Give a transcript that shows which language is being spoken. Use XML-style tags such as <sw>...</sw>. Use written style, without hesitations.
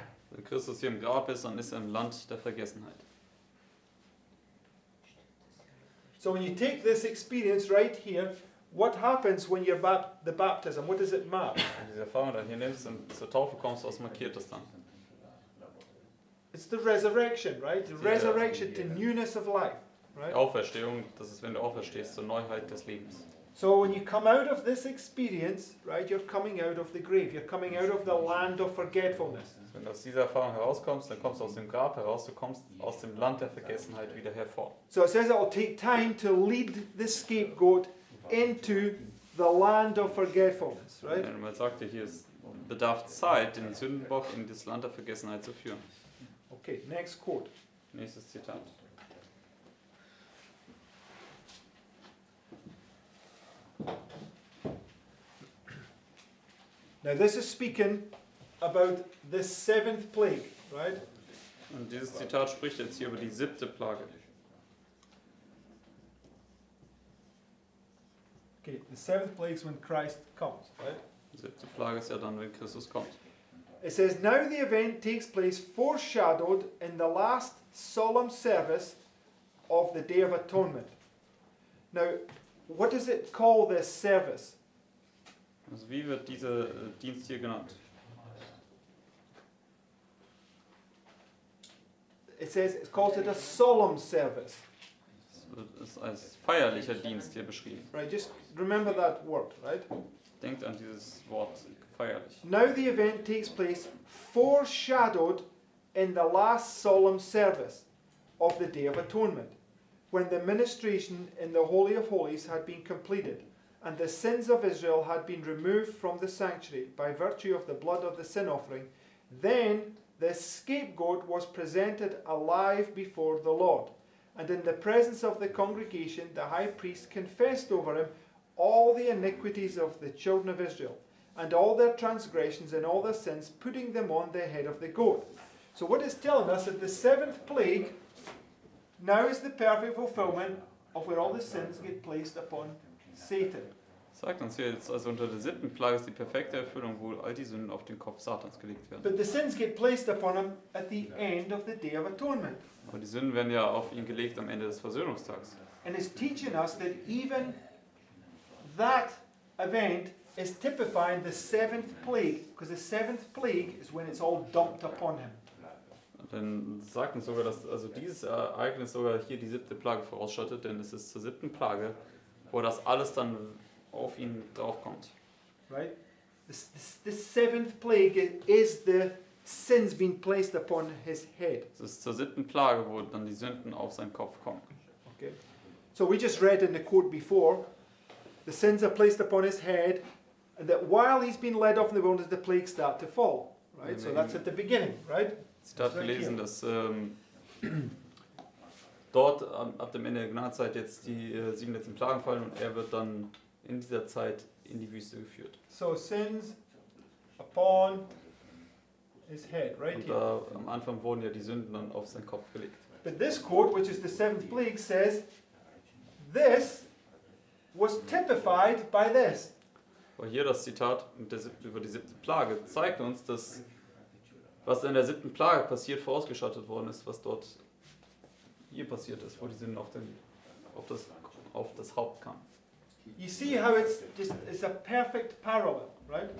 <de>Wenn Christus hier im Grab ist, dann ist er im Land der Vergessenheit.</de> <en>So when you take this experience right here, what happens when you're the baptism? What does it mark?</en> <de>Wenn du diese Erfahrung dann hier nimmst und zur Taufe kommst, was markiert das dann?</de> <en>It's the resurrection, right? The resurrection to newness of life,</en> <de>Die</de> <en>right?</en> <de>Auferstehung, das ist, wenn du auferstehst, zur Neuheit des Lebens.</de> <en>So when you come out of this experience, right, you're coming out of the grave. You're coming out of the land of forgetfulness.</en> <de>Wenn du aus dieser Erfahrung herauskommst, dann kommst du aus dem Grab heraus, du kommst aus dem Land der Vergessenheit wieder hervor.</de> <en>So it says it will take time to lead the scapegoat into the land of forgetfulness, right?</en> <de>Wenn man sagte, hier es bedarf Zeit, den Sündenbock in das Land der Vergessenheit zu führen.</de> <en>Okay, next quote.</en> <de>Nächstes Zitat.</de> <en>Now this is speaking about the seventh plague, right?</en> <de>Und dieses Zitat spricht jetzt hier über die 7. Plage.</de> <en>Okay, the seventh plague is when Christ comes, right?</en> <de>Die 7. Plage ist ja dann, wenn Christus kommt.</de> <en>It says, now the event takes place foreshadowed in the last solemn service of the Day of Atonement. Now, what does it call this service?</en> <de>Also wie wird dieser Dienst hier genannt?</de> <en>It says it calls it a solemn service.</en> <de>Es wird als feierlicher Dienst hier beschrieben.</de> <en>Right, just remember that word, right?</en> <de>Denkt an dieses Wort feierlich.</de> <en>Now the event takes place foreshadowed in the last solemn service of the Day of Atonement, when the ministration in the Holy of Holies had been completed, and the sins of Israel had been removed from the sanctuary by virtue of the blood of the sin offering. Then the scapegoat was presented alive before the Lord, and in the presence of the congregation the high priest confessed over him all the iniquities of the children of Israel, and all their transgressions and all their sins, putting them on the head of the goat. So what it's telling us that the seventh plague now is the perfect fulfillment of where all the sins get placed upon Satan.</en> <de>Sagt uns hier jetzt, also unter der 7. Plage ist die perfekte Erfüllung, wo all die Sünden auf den Kopf Satans gelegt werden.</de> <en>But the sins get placed upon him at the end of the Day of Atonement.</en> <de>Aber die Sünden werden ja auf ihn gelegt am Ende des Versöhnungstags.</de> <en>And it's teaching us that even that event is typifying the seventh plague, because the seventh plague is when it's all dumped upon him.</en> <de>Und dann sagt uns sogar, dass also dieses Ereignis sogar hier die 7. Plage vorausschattet, denn es ist zur 7. Plage, wo das alles dann auf ihn draufkommt.</de> <en>Right? The seventh plague is the sins being placed upon his head.</en> <de>Es ist zur 7. Plage, wo dann die Sünden auf seinen Kopf kommen.</de> <en>Okay. So we just read in the quote before, the sins are placed upon his head, and that while he's been led off in the wilderness, the plagues start to fall. Right? So that's at the beginning, right?</en> <de>Zitat gelesen, dass dort ab dem Ende der Gnadenzeit jetzt die 7 letzten Plagen fallen und er wird dann in dieser Zeit in die Wüste geführt.</de> <en>So sins upon his head, right</en> <de>Und</de> <en>here.</en> <de>am Anfang wurden ja die Sünden dann auf seinen Kopf gelegt.</de> <en>But this quote, which is the seventh plague, says, this was typified by this.</en> <de>Aber hier das Zitat über die 7. Plage zeigt uns, dass was in der 7. Plage passiert, vorausgeschattet worden ist, was dort hier passiert ist, wo die Sünden auf das auf das Haupt kam.</de> <en>You see how it's a perfect parallel, right?</en>